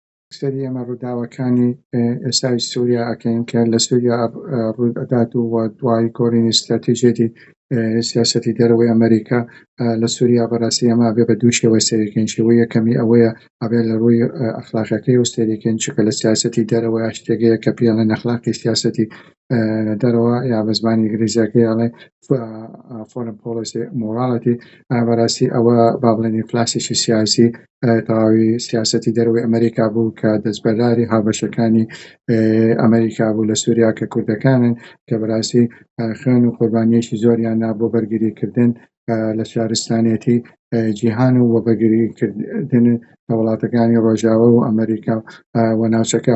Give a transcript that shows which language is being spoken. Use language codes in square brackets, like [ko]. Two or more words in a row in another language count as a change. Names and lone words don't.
[ckb] سەری ئێمە ڕووداوەکانی ئێستای سووریا ئەکەین کە لە سووریا ڕوودات و دوای گۆڕینی استراتیژیەتی سیاسەتی دەرەوەی ئەمریکا لە سووریا بەڕاستی ئەمە بێ بە دوو شێوە سەیرکەین. شێوەی یەکەمی ئەوەیە ئەبێ لە ڕووی ئەخلاقیەکەی و سەیرکەین، چونکە لە سیاسەتی دەرەوەی شتێکەیە کە پێڵێن ئەخلاقی سیاسەتی دەرەوە یا بە زمانی ئینگلیزیەکەی ئەڵێ [en] foreign policy morality. [ckb] بەڕاستی ئەوە با بڵێن ئینفلاسیی سیاسی تەواوی سیاسەتی دەرەوەی ئەمریکا بوو کە دەستبەرداری هاوبەشەکانی ئەمریکا بوو لە سووریا کە کوردەکانن کە بەڕاستی خوێن و قوربانیەکی زۆریاننا بۆ بەرگریکردن لە شارستانیەتی جیهان و وەبەرگریکردن وڵاتەکانی ڕۆژاوە و ئەمریکا و ناوچەکە.